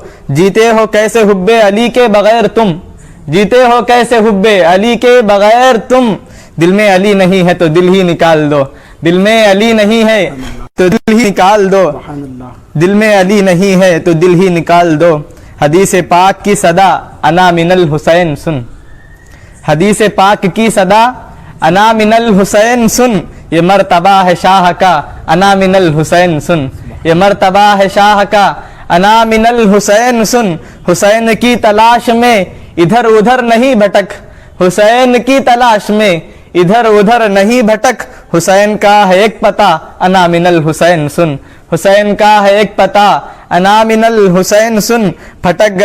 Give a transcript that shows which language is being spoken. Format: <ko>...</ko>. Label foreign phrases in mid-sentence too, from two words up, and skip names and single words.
<ur>جیتے ہو کیسے حب علی کے بغیر تم، جیتے ہو کیسے حب علی کے بغیر تم، دل میں علی نہیں ہے تو دل ہی نکال دو، دل میں علی نہیں ہے تو دل ہی نکال دو، دل میں علی نہیں ہے تو دل ہی نکال دو۔ حدیث پاک کی صدا</ur> <ar>انا من الحسین</ar> <ur>سن، حدیث پاک کی صدا</ur> <ar>انا من الحسین</ar> <ur>سن، یہ مرتبہ ہے شاہ کا</ur> <ar>انا من الحسین</ar> <ur>سن، یہ مرتبہ ہے شاہ کا</ur> <ar>انا من الحسین</ar> <ur>سن۔ حسین کی تلاش میں ادھر ادھر نہیں بھٹک، حسین کی تلاش میں ادھر ادھر نہیں بھٹک، حسین کا ہے ایک پتہ</ur> <ar>انا من الحسین</ar> <ur>سن، حسین کا ہے ایک پتہ</ur> <ar>انا من الحسین</ar> <ur>سن، پھٹک</ur>